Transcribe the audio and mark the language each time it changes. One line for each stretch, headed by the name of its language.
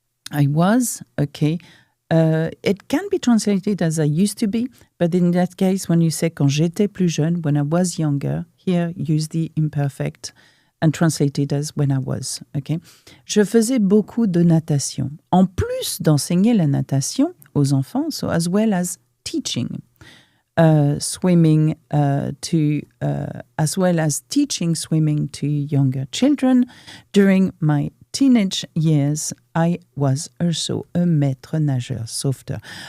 English: I was, okay. It can be translated as I used to be, but in that case, when you say
French: quand j'étais plus jeune,
English: when I was younger, here use the imperfect and translate it as when I was. Okay?
French: Je faisais beaucoup de natation. En plus d'enseigner la natation aux enfants,
English: so as well as teaching swimming as well as teaching swimming to younger children during my teenage years, I was also a maître-nageuse, sauveteuse.